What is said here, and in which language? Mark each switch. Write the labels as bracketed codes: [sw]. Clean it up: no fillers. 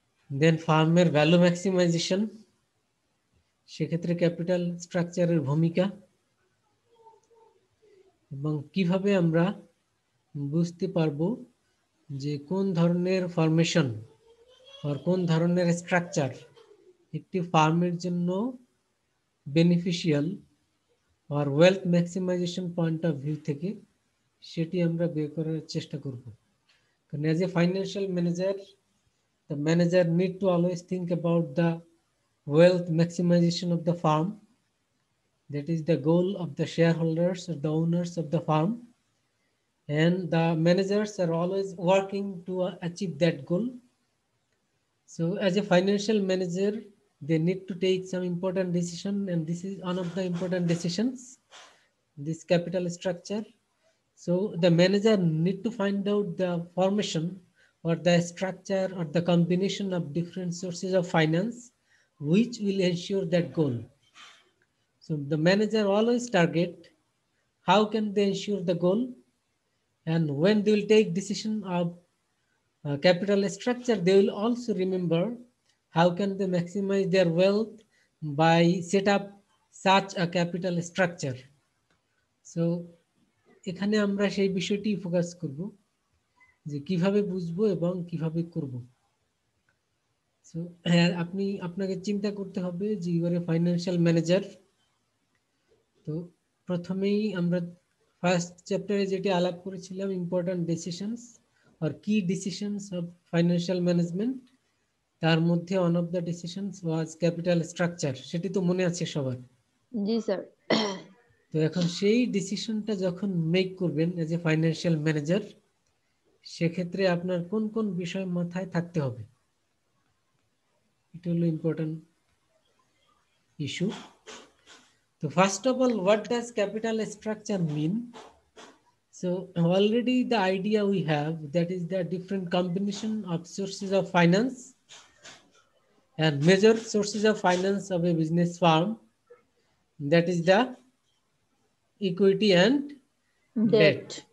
[bn] দেন ফার্মের value maximisation, সেক্ষেত্রে capital স্ট্রাকচারের ভূমিকা এবং কিভাবে আমরা বুঝতে পারবো যে কোন ধরনের ফরমেশন আর কোন ধরনের স্ট্রাকচার একটি ফার্মের জন্য beneficial আর wealth maximisation point of view থেকে সেটি আমরা বের করার চেষ্টা করব। কারণ [en] As a financial manager, the manager need to always think about the wealth maximization of the firm. That is the goal of the shareholders or the owners of the firm, and the managers are always working to achieve that goal. So as a financial manager, they need to take some important decision, and this is one of the important decisions, this capital structure. So the manager need to find out the formation or the structure or the combination of different sources of finance which will ensure that goal. So the manager always target how can they ensure the goal, and when they will take decision of capital structure, they will also remember how can they maximize their wealth by set up such a capital structure. [bn] So এখানে আমরা সেই বিষয়টি focus করব যে কিভাবে বুঝবো এবং কিভাবে করব। সো আপনাকে চিন্তা করতে হবে যে [en] You are a financial manager. [bn] তো প্রথমেই আমরা ফার্স্ট চ্যাপ্টারে যেটি আলাপ করেছিলাম ইম্পর্টেন্ট ডিসিশনস আর কি ডিসিশনস অফ ফাইন্যান্সিয়াল ম্যানেজমেন্ট, তার মধ্যে [en] One of the decisions was capital structure. [bn] সেটি তো মনে আছে সবার? জি স্যার। তো এখন সেই ডিসিশনটা যখন মেক করবেন [en] as a financial manager, [bn] সেক্ষেত্রে আপনার কোন কোন বিষয় মাথায় থাকতে হবে, এটা হলো ইম্পর্টেন্ট ইস্যু। [en] তো first of all, what does capital structure mean? So already the idea we have, that is the different combination of sources of finance, and major sources of finance of a business firm, that is the equity and debt.